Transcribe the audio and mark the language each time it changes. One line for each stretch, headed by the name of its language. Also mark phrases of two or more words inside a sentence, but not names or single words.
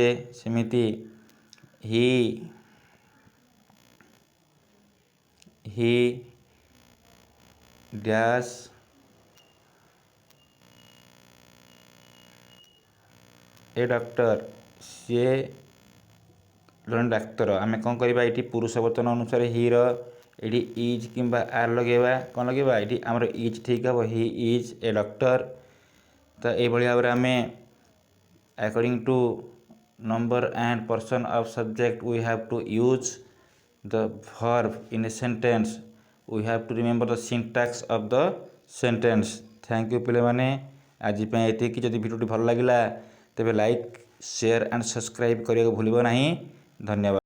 Odia: ସେମିତି ହି
English: dash a doctor,
Odia: ସିଏ ଜଣେ ଡାକ୍ତର। ଆମେ କ'ଣ କରିବା ଏଇଠି ପୁରୁଷ ବଚନ ଅନୁସାରେ ହିର ଏଇଠି ଇଜ୍ କିମ୍ବା ଆର୍ ଲଗାଇବା। କ'ଣ ଲଗାଇବା ଏଇଠି ଆମର ଇଜ୍ ଠିକ୍ ହେବ,
English: he is a doctor.
Odia: ତ ଏଇଭଳି ଭାବରେ ଆମେ
English: according to number and person of subject we have to use the verb in a sentence. We have to remember the syntax of the sentence. Thank you
Odia: ପିଲାମାନେ, ଆଜି ପାଇଁ ଏତିକି। ଯଦି ଭିଡ଼ିଓଟି ଭଲ ଲାଗିଲା ତେବେ ଲାଇକ୍,
English: share and subscribe
Odia: କରିବାକୁ ଭୁଲିବ ନାହିଁ। ଧନ୍ୟବାଦ।